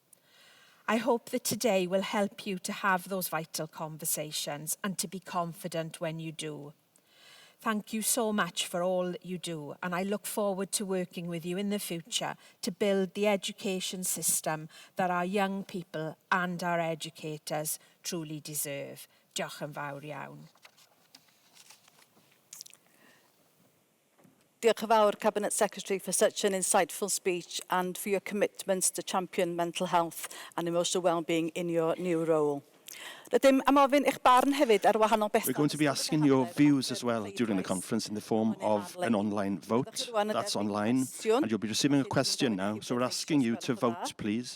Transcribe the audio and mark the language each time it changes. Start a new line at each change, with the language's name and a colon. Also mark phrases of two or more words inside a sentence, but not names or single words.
English: I hope that today will help you to have those vital conversations and to be confident when you do. Thank you so much for all that you do, and I look forward to working with you in the future to build the education system that our young people and our educators truly deserve.
Welsh: Diolch yn fawr iawn. Diolch yn fawr,
English: Cabinet Secretary, for such an insightful speech and for your commitments to champion mental health and emotional well-being in your new role. We're going to be asking your views as well during the conference in the form of an online vote. That's online, and you'll be receiving a question now, so we're asking you to vote, please.